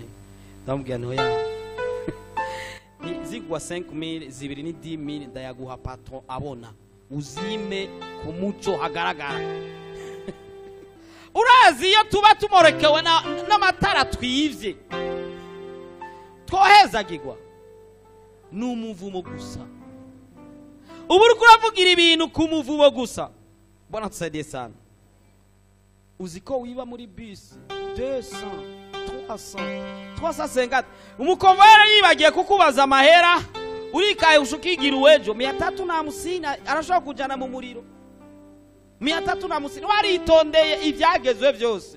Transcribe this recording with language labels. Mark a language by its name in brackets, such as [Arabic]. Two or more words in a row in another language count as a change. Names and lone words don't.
[Rundi] Ndamubwira nto ya ni zigwa 5000 zibiri ni 10000 ndayaguha patron abona uzime ku muco hagaragara. Urazi iyo tuba tumorekewe n'amatara twivye twohezagirwa n'umuvumo gusa. Ubu uri kuravugira ibintu ku muvumo gusa. [Swahili] Bwana tusaidie sana. [Rundi] Uziko wiba muri bus 200 350 umukonvoyera yibagiye kukubaza amahera urikaye ushukigira uwejo 350 arashobora kujana mu muriro 350 waritondeye ivyagezwe byose.